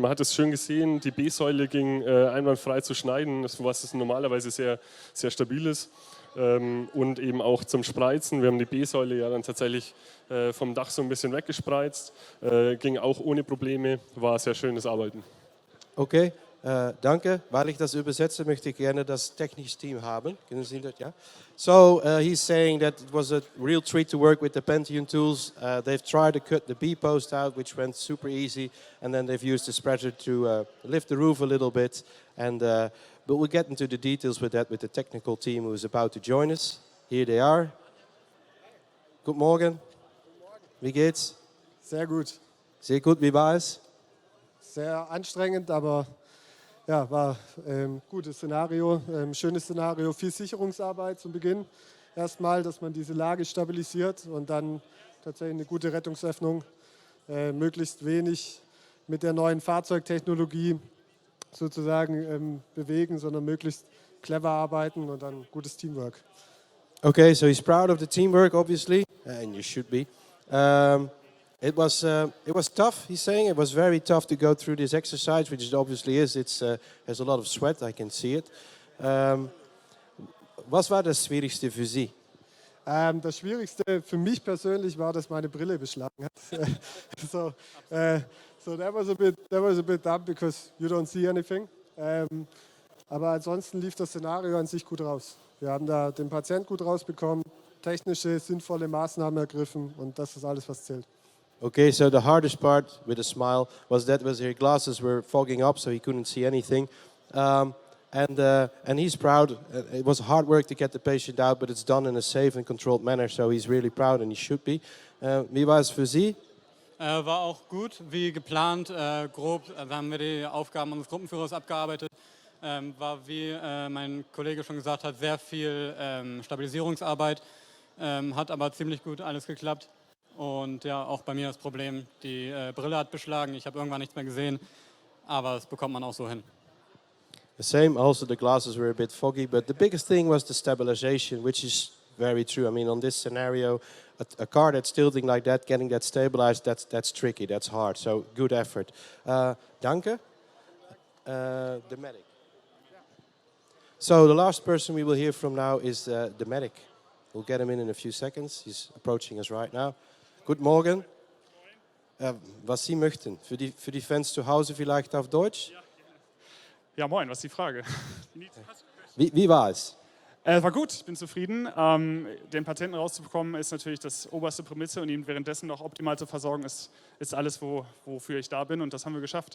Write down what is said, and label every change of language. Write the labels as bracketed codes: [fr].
[de] Man hat es schön gesehen, die B-Säule ging einwandfrei zu schneiden, was normalerweise sehr, sehr stabil ist. Und eben auch zum Spreizen. Wir haben die B-Säule ja dann tatsächlich vom Dach so ein bisschen weggespreizt. Ging auch ohne Probleme, war sehr schönes Arbeiten. Okay, danke. Weil ich das übersetze, möchte ich gerne das technische Team haben. Können Sie das, ja? [en] So, he's saying that it was a real treat to work with the Pentium tools. They've tried to cut the B-post out, which went super easy, and then they've used the spreader to lift the roof a little bit. And but we'll get into the details with that with the technical team who is about to join us. Here they are. [de] Guten Morgen. Wie geht's? Sehr gut. Sehr gut, wie war es? Sehr anstrengend, aber ja, war ein gutes Szenario, schönes Szenario, viel Sicherungsarbeit zum Beginn. Erstmal, dass man diese Lage stabilisiert und dann tatsächlich eine gute Rettungsöffnung, möglichst wenig mit der neuen Fahrzeugtechnologie sozusagen bewegen, sondern möglichst clever arbeiten und dann gutes Teamwork. [en] Okay, so he's proud of the teamwork, obviously, and you should be. It was tough, he's saying. It was very tough to go through this exercise, which it obviously is. It's has a lot of sweat, I can see it. [de] Was war das Schwierigste für Sie? Das Schwierigste für mich persönlich war, dass meine Brille beschlagen hat. [en] So that was a bit dumb because you don't see anything. [de] Aber ansonsten lief das Szenario an sich gut raus. Wir haben da den Patienten gut rausbekommen, technische, sinnvolle Maßnahmen ergriffen und das ist alles, was zählt. [en] Okay, so the hardest part, with a smile, was that his glasses were fogging up, so he couldn't see anything. And he's proud. It was hard work to get the patient out, but it's done in a safe and controlled manner, so he's really proud, and he should be. [de] Wie war es für Sie? War auch gut, wie geplant, grob. Da haben wir die Aufgaben unseres Gruppenführers abgearbeitet. War, wie mein Kollege schon gesagt hat, sehr viel Stabilisierungsarbeit. Hat aber ziemlich gut alles geklappt. Und ja, auch bei mir das Problem, die Brille hat beschlagen, ich habe irgendwann nichts mehr gesehen, aber das bekommt man auch so hin. [en] The same, also the glasses were a bit foggy, but the biggest thing was the stabilization, which is very true. I mean, on this scenario, a car that's tilting like that, getting that stabilized, that's tricky, that's hard, so good effort. [de] Danke. [en] The medic. So the last person we will hear from now is the medic. We'll get him in a few seconds. He's approaching us right now. [de] Guten Morgen. Was Sie möchten? Für die Fans zu Hause vielleicht auf Deutsch? Ja, moin, was ist die Frage? Wie war es? War gut, ich bin zufrieden. Den Patienten rauszubekommen ist natürlich das oberste Prämisse und ihn währenddessen noch optimal zu versorgen, ist alles, wofür ich da bin und das haben wir geschafft.